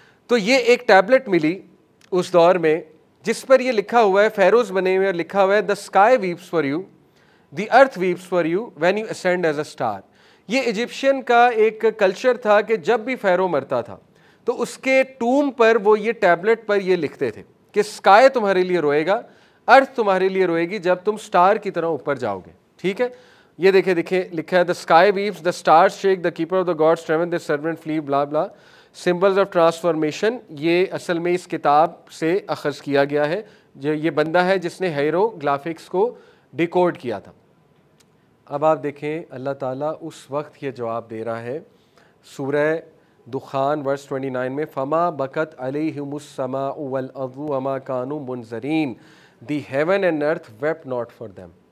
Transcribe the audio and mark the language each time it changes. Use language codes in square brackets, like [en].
[ur] تو یہ ایک ٹیبلٹ ملی اس دور میں جس پر یہ لکھا ہوا ہے, فیروز بنے ہوئے, اور لکھا ہوا ہے [en] the sky weeps for you, the earth weeps for you when you ascend as a star. [ur] یہ ایجپشین کا ایک کلچر تھا کہ جب بھی فیرو مرتا تھا تو اس کے ٹوم پر وہ یہ ٹیبلٹ پر یہ لکھتے تھے کہ اسکائی تمہارے لیے روئے گا, ارتھ تمہارے لیے روئے گی جب تم سٹار کی طرح اوپر جاؤ گے. ٹھیک ہے, یہ دیکھیں لکھا ہے [en] the sky weeps, the stars shake, the keeper of the gods tremble, the servant flee, blah blah. [ur] Symbols of transformation, یہ اصل میں اس کتاب سے اخذ کیا گیا ہے, جو یہ بندہ ہے جس نے ہائیروگلائفکس کو ڈیکوڈ کیا تھا. اب آپ دیکھیں اللہ تعالیٰ اس وقت یہ جواب دے رہا ہے سورہ دخان ورس 29 میں, [ar] فما بکت علیہم السماء والارض وما کانوا منذرین, [en] The heaven and earth wept not for them.